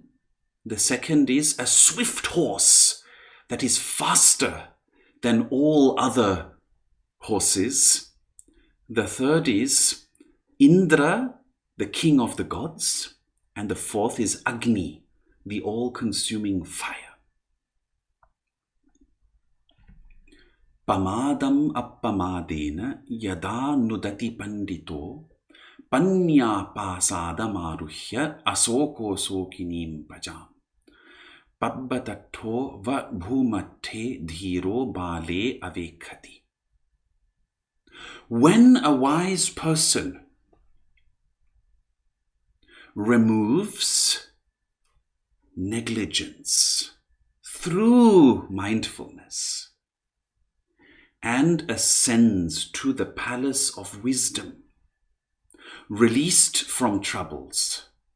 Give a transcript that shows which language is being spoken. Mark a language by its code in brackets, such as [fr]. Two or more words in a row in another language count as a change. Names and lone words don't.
[en] The second is a swift horse that is faster than all other horses. The third is Indra, the king of the gods. And the fourth is Agni, the all-consuming fire. [pi] Pamadam appamadena yada nudati pandito panya pasadamaruhya asoko sokinim pajam pabbatattho va bhumathe dhiro bale avekhati. [en] When a wise person removes negligence through mindfulness and ascends to the palace of wisdom, released from troubles,